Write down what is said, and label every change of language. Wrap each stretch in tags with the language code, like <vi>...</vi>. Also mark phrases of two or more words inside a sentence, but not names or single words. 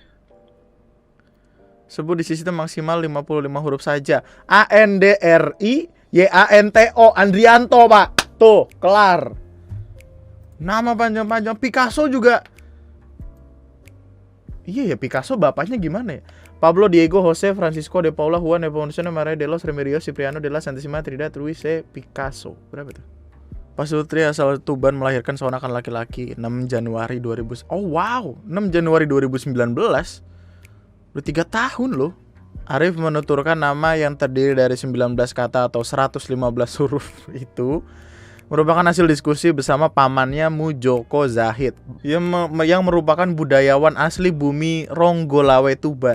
<id>Sebut di sistem maksimal 55 huruf saja. ANDRIYANTO Andrianto Pak. Tuh, kelar. Nama panjang-panjang. Picasso juga. Iya ya, Picasso bapaknya gimana ya? Pablo Diego Jose Francisco de Paula Juan Nepomuceno Maria de los Remedios Cipriano de la Santissima Trinidad Ruiz Picasso. Berapa tuh? Pak Sutri asal Tuban melahirkan seorang laki-laki 6 Januari 2000. Oh wow, 6 Januari 2019. Udah 3 tahun loh. Arif menuturkan nama yang terdiri dari 19 kata atau 115 huruf itu merupakan hasil diskusi bersama pamannya Mujoko Zahid yang merupakan budayawan asli bumi Ronggolawe Tuban.</id>